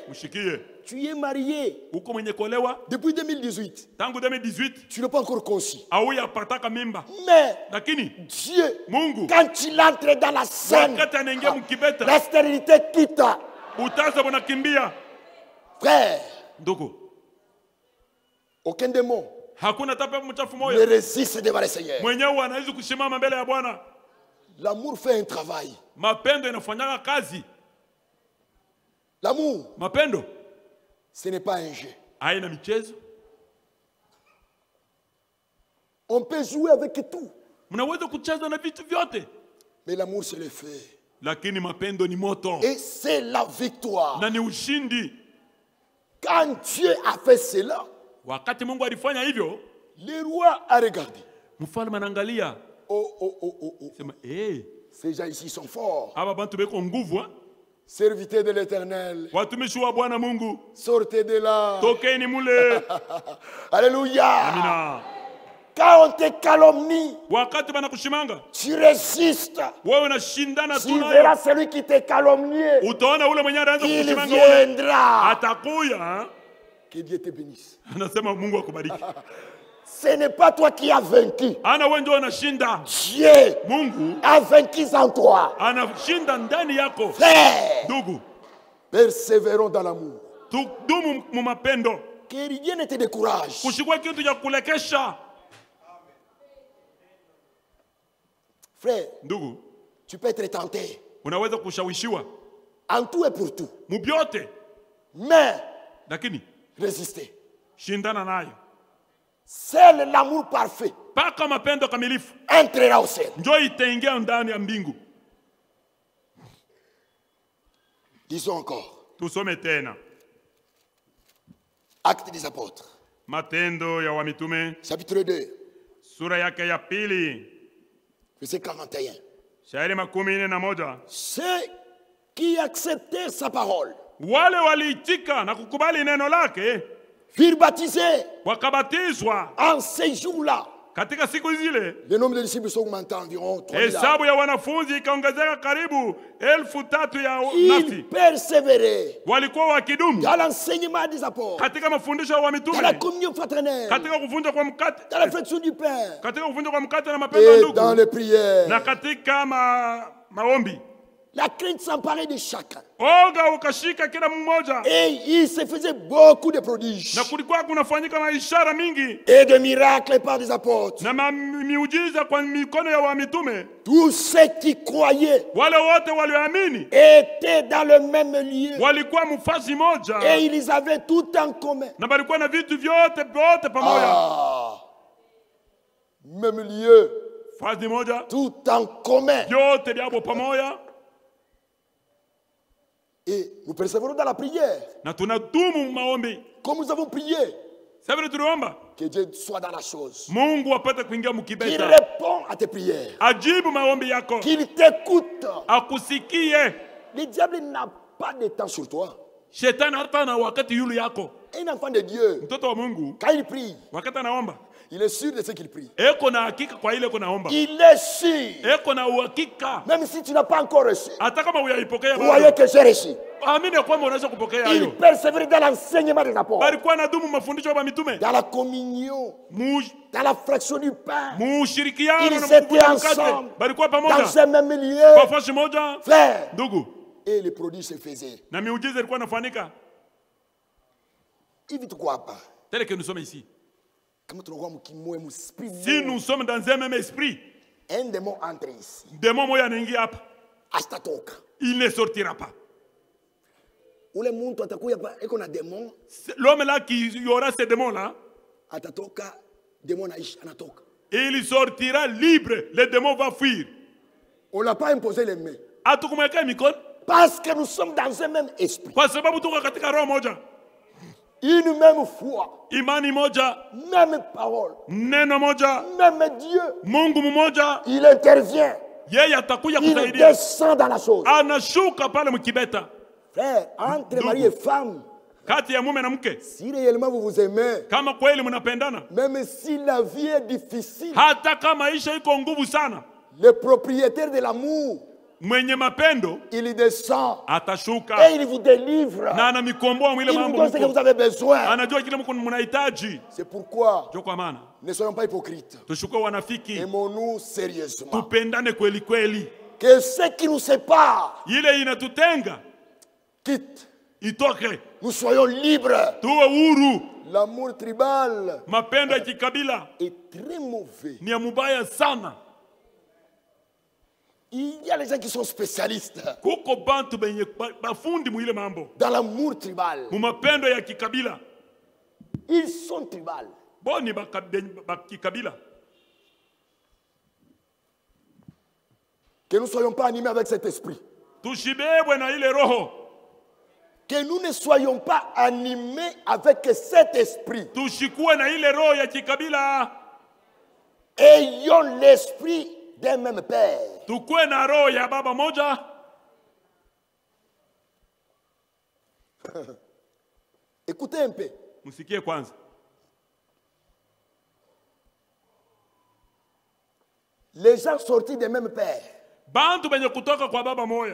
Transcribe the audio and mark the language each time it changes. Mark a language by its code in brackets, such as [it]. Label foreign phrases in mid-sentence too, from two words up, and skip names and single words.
[sw] Mshikie, [fr] tu es marié [sw] uko mwenye kuolewa [fr] depuis 2018. [sw] tangu 2018, [fr] Tu n'es pas encore conçu. [sw] auya pataka mimba, [fr] Mais [sw] lakini [fr] Dieu, [sw] Mungu [fr] quand il entre dans la scène, [sw] wakati anaingia mkibeta, [fr] la stérilité quitte. [sw] utasa bunakimbia. [fr] Frère, [sw] Ndugu, [fr] aucun démon [sw] Hakuna hata mchafu [fr] ne [sw] moja [fr] résiste devant le Seigneur. [sw] mwenyewe anaweza kusimama mbele ya Bwana. [fr] L'amour fait un travail. [sw] Mapendo inafanyanga kazi. [fr] L'amour, [sw] Mapendo [fr] ce n'est pas un jeu. [sw] haina michezo. [fr] On peut jouer avec tout. [sw] Mnaweza kucheza na vitu vyote, [fr] Mais l'amour, c'est le feu. [sw] lakini mapendo ni moto [fr] Et c'est la victoire. [sw] na ni ushindi. [fr] Quand Dieu a fait cela, [sw] Wakati Mungu alifanya hivyo, [fr] le roi a regardé. [sw] mfalme anaangalia, Oh, oh, oh, oh, oh. sema [fr] Ces gens ici sont forts. [sw] aba bantu beko nguvu, [fr] Serviteurs de l'Éternel, [sw] watumishi wa Bwana Mungu, [fr] sortez de là. [sw] tokeni mule. [fr] Alléluia. [sw] Amina. [fr] Quand on te calomnie, [sw] Wakati banakushimanga, [fr] tu résistes. [sw] wewe unashindana [fr] Tu tu verras [sw] nayo, [fr] celui qui te calomnie. [sw] utaona ule mwenye anaanza [fr] Il [sw] kukushimanga ule [fr] viendra. [sw] atakuya. [fr] Que Dieu te bénisse. [sw] Anasema Mungu akubariki. [fr] Ce n'est pas toi qui as vaincu. [sw] Ana wewe ndio unashinda, [fr] Dieu [sw] Mungu [fr] a vaincu en toi. [sw] anashinda ndani yako. [fr] Frère, [sw] Ndugu, [fr] persévérons dans l'amour. [sw] tudumu mu mapendo, [fr] Que rien ne te décourage. [sw] kushikwa kitu cha kulekesha. [fr] Frère, [sw] Ndugu, [fr] tu peux être tenté [sw] unaweza kushawishiwa [fr] en tout et pour tout. [sw] mubyote, [fr] Mais [sw] lakini [fr] résister. [sw] shindana nayo [fr] Seul l'amour parfait [sw] mpaka mapendo kamilifu [fr] entrera au ciel. [sw] njo itaingia ndani ya mbingu. [fr] Disons encore. [sw] Tusome tena [fr] Actes des apôtres, [sw] Matendo ya Wamitume [fr] chapitre 2, [sw] sura yake ya pili [fr] verset 41. [sw] shairi 41. [fr] Ceux qui acceptèrent sa parole [sw] Wale waliitika na kukubali neno lake [fr] furent baptisés [sw] wakabatizwa. [fr] en ces jours-là. [sw] Katika siku zile [fr] Le nombre de disciples s'augmentait environ 3000. [sw] hesabu ya wanafunzi ikaongezeka karibu 3,000 ya [fr] Ils [sw] nafsi. [fr] persévéraient [sw] Walikuwa wakidumu [fr] dans l'enseignement des apôtres, [sw] katika mafundisho ya [fr] dans la [sw] mitume, [fr] communion fraternelle, [sw] katika kuvunja kwa mkate, [fr] dans la flexion du pain [sw] katika kuvunja kwa mkate na mapendo ya [fr] et dans [sw] ndugu, [fr] les prières. [sw] na katika maombi. [fr] La crainte s'emparait de chacun. [sw] Oga ukashika kila mmoja, [fr] Et il se faisait beaucoup de prodiges [sw] na kulikuwa kunafanyika na ishara mingi [fr] et de miracles par des apôtres. [sw] na miujiza kwa mikono ya wamitume. [fr] Tous ceux qui croyaient [sw] Wale wote walioamini [fr] étaient dans le même lieu [sw] walikuwa mfasi moja [fr] et ils avaient tout en commun. [sw] na balikuwa na vitu vyote pamoja. [fr] Ah, même lieu, [sw] Fasi moja, [fr] tout en commun. [sw] vyote vyabo pamoja, [fr] Et nous persévérons dans la prière. [sw] na tunadumu maombi. [fr] Comme nous avons prié, [sw] Sasa vile tuliomba [fr] que Dieu soit dans la chose. [sw] Mungu apate kuingia [fr] Qu'il [sw] mkibeta, [fr] répond à tes prières. [sw] ajibu maombi yako, [fr] Qu'il t'écoute. [sw] akusikie. [fr] Le diable n'a pas de temps sur toi. [sw] Shetani hata na wakati yule yako, [fr] Un enfant de Dieu, [sw] mtoto wa Mungu, [fr] quand il prie, [sw] wakati anaomba [fr] il est sûr de ce qu'il prie. [sw] eko na hakika kwa ile eko naomba, [fr] Il est sûr. [sw] eko na uhakika, [fr] Même si tu n'as pas encore reçu, [sw] hata kama uyaipokea [fr] croyez [sw] bado, [fr] que j'ai reçu. [sw] amini ya kwamba unaweza kupokea [fr] Il [sw] hayo. [fr] persévère dans l'enseignement des apôtres, [sw] Balikuwa nadumu mafundisho ya mitume, [fr] dans la communion, dans la fraction du pain, [sw] mushirikiano [fr] Ils [sw] na [fr] étaient [sw] mkutano mkate, [fr] ensemble. [sw] balikuwa [fr] dans [sw] pamoja [fr] un même lieu. [sw] kwa fasi moja. [fr] Frère, [sw] Ndugu, [fr] et les produits se faisaient. [sw] na miujiza ilikuwa inafanyika. [fr] Il vit quoi pas? Tel que nous sommes ici, Comme tu vois, mon esprit, si nous sommes dans un même esprit, un démon entre ici. [sw] démon moya anaingia hapa, Astatoka. [fr] il ne sortira pas. [sw] Ule muntu atakuya pa eko na démon, [fr] L'homme là qui y aura ces démons là, [sw] atatoka, démon aishi anatoka. [fr] il sortira libre, le démon va fuir. On l'a pas imposé les mains. [sw] Hatukumwekea mikono [fr] Parce que nous sommes dans un même esprit. [sw] kwa sababu tuko katika roho moja, [fr] Une même foi, [sw] imani moja, [fr] même parole, [sw] neno moja, [fr] même Dieu. [sw] Mungu mmoja. [fr] Il intervient. [sw] Yeye atakuja [fr] Il [sw] kusaidia, [fr] descend dans la chose. [sw] anashuka pale mkibeta, [fr] Frère, entre mari et femme, [sw] kati ya mume na mke. [fr] si réellement vous vous aimez, [sw] Kama kweli mnapendana, [fr] même si la vie est difficile, [sw] hata kama maisha iko nguvu sana, [fr] le propriétaire de l'amour, [sw] mwenye mapendo [fr] il descend [sw] atashuka [fr] et il vous délivre. [sw] na anamikomboa mwile [fr] Il vous [sw] mambo [fr] donne ce que [sw] mko. [fr] vous avez besoin. [sw] Anajua kile mko mnahitaji. [fr] C'est pourquoi [sw] Ndio kwa maana [fr] ne soyons pas hypocrites. [sw] tushukue wanafiki, [fr] Aimons-nous sérieusement. [sw] tupendane kweli kweli. [fr] Que ce qui nous sépare [sw] Ile inatutenga [fr] quitte [sw] itoke, [fr] nous soyons libres. [sw] tuwe huru. [fr] L'amour tribal [sw] Mapendo ya kikabila [fr] est très mauvais. [sw] ni ya mubaya sana. [fr] Il y a les gens qui sont spécialistes [sw] Kuko bantu benye bafundi muile mambo [fr] dans l'amour tribal. [sw] mu mapendo ya kikabila. [fr] Ils sont tribales. [sw] Boni kikabila. [fr] Que nous ne soyons pas animés avec cet esprit. [sw] Tushibebwe na ile roho. [fr] Que nous ne soyons pas animés avec cet esprit. [sw] Tushikuwe na ile roho ya kikabila. [fr] Ayons l'esprit d'un même Père. [sw] Tukue na roho ya baba moja. [fr] Écoutez un peu. [sw] Musikie kwanza. [fr] Les gens sortis des mêmes pères, [sw] Bantu benye kutoka kwa baba moya,